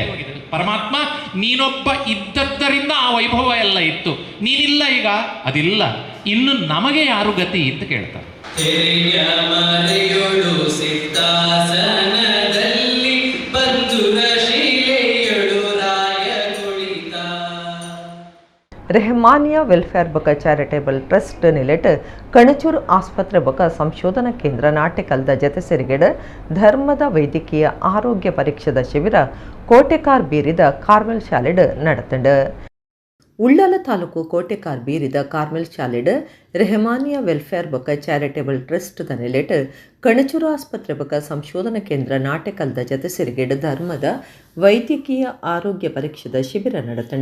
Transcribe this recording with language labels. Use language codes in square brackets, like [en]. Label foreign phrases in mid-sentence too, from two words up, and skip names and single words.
[kn] ಪರಮಾತ್ಮ ನೀನೊಬ್ಬ ಇದ್ದದ್ದರಿಂದ ಆ ವೈಭವ ಎಲ್ಲ ಇತ್ತು, ನೀನಿಲ್ಲ ಈಗ, ಅದಿಲ್ಲ, ಇನ್ನು ನಮಗೆ ಯಾರು ಗತಿ ಅಂತ ಕೇಳ್ತಾರೆ. [tcy] ರೆಹಮಾನಿಯಾ ವೆಲ್ಫೇರ್ ಬೊಕ ಚಾರಿಟೇಬಲ್ ಟ್ರಸ್ಟ್ ನಿಲೆಟ್ ಕಣಚೂರು ಆಸ್ಪತ್ರೆ ಬೊಕ ಸಂಶೋಧನಾ ಕೇಂದ್ರ ನಾಟೆಕಲ್ದ ಜತೆ ಸೇರಿಗೆಡ ಧರ್ಮದ ವೈದ್ಯಕೀಯ ಆರೋಗ್ಯ ಪರೀಕ್ಷೆದ ಶಿಬಿರ ಕೋಟೆಕಾರ್ ಬೀರಿದ ಕಾರ್ಮೆಲ್ ಶಾಲೆಡ್ ನಡೆತಂಡ. ಉಳ್ಳಾಲ ತಾಲೂಕು ಕೋಟೆಕಾರ್ ಬೀರಿದ ಕಾರ್ಮೆಲ್ ಶಾಲೆಡ್ ರೆಹಮಾನಿಯಾ ವೆಲ್ಫೇರ್ ಬೊಕ ಚಾರಿಟೇಬಲ್ ಟ್ರಸ್ಟ್ ದ ನೆಲೆಟ್ ಕಣಚೂರು ಆಸ್ಪತ್ರೆ ಬೊಕ ಸಂಶೋಧನಾ ಕೇಂದ್ರ ನಾಟೆಕಲ್ದ ಜತೆ ಸೇರಿಗೆಡ ಧರ್ಮದ ವೈದ್ಯಕೀಯ ಆರೋಗ್ಯ ಪರೀಕ್ಷೆದ ಶಿಬಿರ ನಡೆತಂಡ.